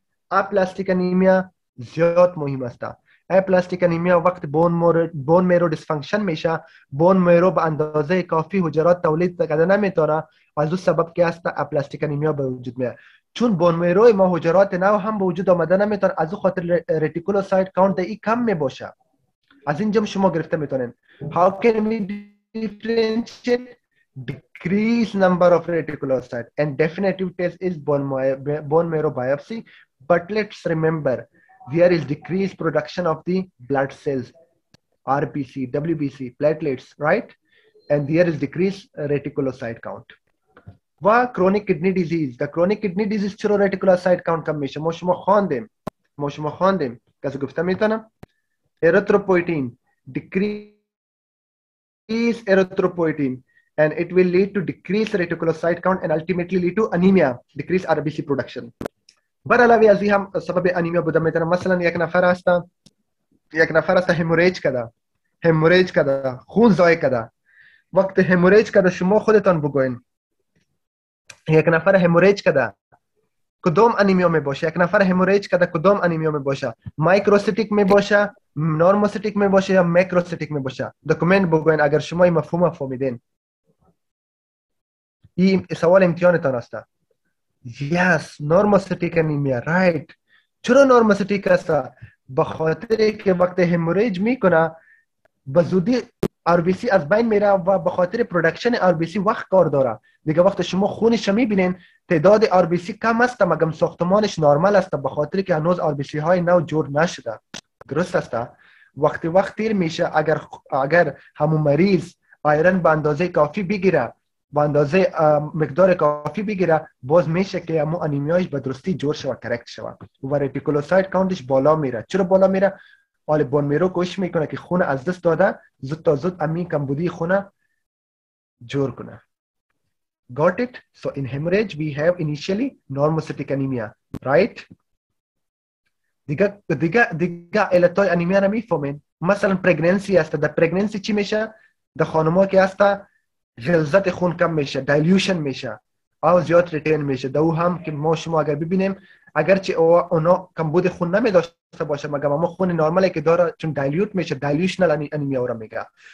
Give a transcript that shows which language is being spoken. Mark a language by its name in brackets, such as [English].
[Persian] اپلاستیک انیمیا زیاد مهم است. اپلاستیک انیمیا وقت بون میرو دیسفانکشن میشه، بون میرو به اندازه کافی حجرات تولید کرده نمیتونه، از اون سبب که هست اپلاستیک انیمیا به وجود میاد. چون بون میرو ما حجرات نو هم به وجود آمده نمیتونه، از اون خاطر رeticulocyte count ای کم میباشه. از اینجا شما گرفته میتونین. [English] How can we differentiate? Decrease number of reticulocytes and definitive test is bone marrow biopsy. But let's remember there is decreased production of the blood cells, RBC, WBC, platelets, right? And there is decreased reticulocyte count. و chronic kidney disease. The chronic kidney disease [Persian] چرا reticulocyte count کم میشه؟ ما شما خواندیم. کسی گفته میتونم؟ [English] erythropoietin decrease decrease erythropoietin, and it will lead to decrease reticulocyte count and ultimately lead to anemia, decrease RBC production. [Persian] برا لوي ازي هم سبب انيميا بوده مثلا یک نفر است هموریج کده، خون ضایع کده. وقت هموریج کده شما خودتان بگوین یک نفر هموریج کده کدام انیمیا می باشه، یک نفر هموریج کده کدام انیمیا می باشه، مایکروسیتیک می باشه، نورموسیتیک می باشه یا ماکروسیتیک می باشه. دکومنت بگوین اگر شما این مفهوم فهمیدین. این سوال امتحانتان است. [English] Yes, normocytic anemia, right. [Persian] چرا نورموسیتیک است؟ به خاطر که وقتی هموریج میکنه به زودی RBC از بین میره و به خاطر پرودکشن RBC وقت کار داره. دیگه وقت شما خونش میبینین تعداد RBC کم است مگر ساختمانش نرمال است به خاطر که هنوز RBC های نو جور نشده. درست است؟ وقت تیر میشه اگر همون مریض آیرن به اندازه کافی بگیره، به اندازه مقدار کافی بگیره، باز میشه که همون انیمیایش به درستی جور شوه، کرکت شوه و رتیکولوسایت کاونتش بالا میره. چرا بالا میره؟ حال بون میرو کوشش میکنه که خون از دست داده زود تا زود امین کمبودی خونه جور کنه. [English] Got it? So in hemorrhage we have initially normocytic anemia, right? [Persian] دیگه علتای انیمیا رو میفهمین. مثلا پرگننسی است. در پرگننسی چی میشه؟ در خانم‌ها که است غلظت خون کم میشه، دایلیوشن میشه او زیاد ریتین میشه. دو هم که ما شما اگر ببینیم اگرچه اونا کمبود خون نمیداشته باشه مگر ما خون نرمالی که داره چون دایلیوت میشه، دایلیوشنال انیمیا رو میگه.